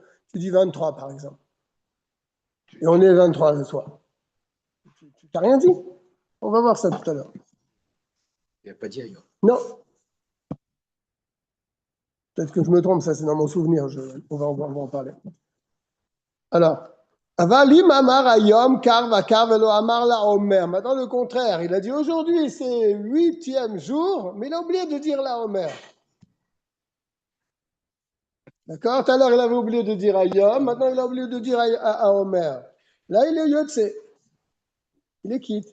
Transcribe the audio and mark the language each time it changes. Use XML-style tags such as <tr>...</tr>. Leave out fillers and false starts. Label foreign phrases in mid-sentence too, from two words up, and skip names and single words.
<fr>Tu dis 23, par exemple. Et on est 23 ce soir. Tu n'as rien dit. On va voir ça tout à l'heure. Il n'a pas dit ailleurs. Non. Peut-être que je me trompe, ça c'est dans mon souvenir. On va en parler. Alors,</fr> <he>אבל אם אמר היום כך וכך ולא אמר לעומר.</he> <fr>Maintenant le contraire, il a dit aujourd'hui c'est 8e jour, mais il a oublié de dire</fr> <he>לעומר.</he> <fr>D'accord? Tout à l'heure il avait oublié de dire ayom, maintenant il a oublié de dire à omer. Là il est yotse. Il est quitte.</fr>